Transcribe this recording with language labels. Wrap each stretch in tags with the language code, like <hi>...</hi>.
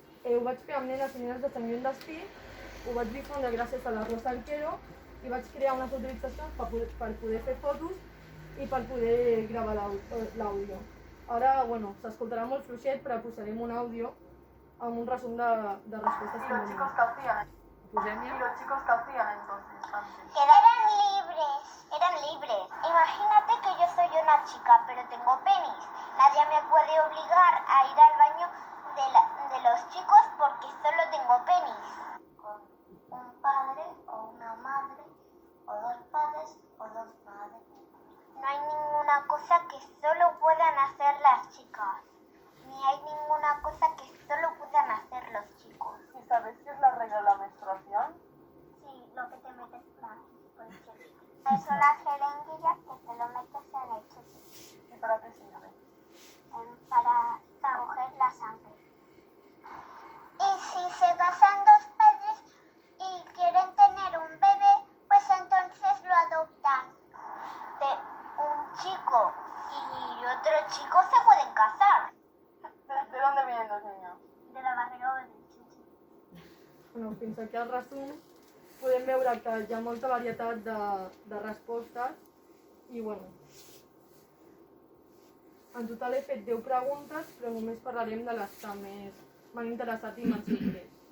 <ca>Ho vaig fer amb nenes i nenes de Sant Joan d'Espí, ho vaig difondre gràcies a la Rosa Arquero i vaig crear unes autoritzacions per poder fer fotos i per poder gravar l'àudio. Ara, s'escoltarà molt fluixet, però posarem un àudio amb un resum de respostes que hem donat. Posem-hi.</ca> <es>Los chicos que hacían entonces antes. Eran libres. Imagínate que yo soy una chica, pero tengo penis. Nadie me puede obligar a ir al baño de los chicos porque solo tengo penis. Con un padre o una madre, o dos padres o dos madres. No hay ninguna cosa que solo puedan hacer las chicas. Ni hay ninguna cosa que solo puedan hacer los chicos. ¿Y sabes qué es la regla de la menstruación? Sí, lo que te metes por aquí, por el chorro. Son las jeringuillas que te lo metes en el chorro. ¿Y para qué sirve? Para coger la sangre. Y si se casan dos padres y quieren tener un bebé, pues entonces lo adoptan. Un chico y otro chico se pueden casar. ¿De dónde vienen los niños? De la barriga o del xinxin.</es> <ca>Fins aquí el resum. Podem veure que hi ha molta varietat de respostes i, en total he fet 10 preguntes, però només parlarem de les que més m'han interessat i m'han sorprès.</ca>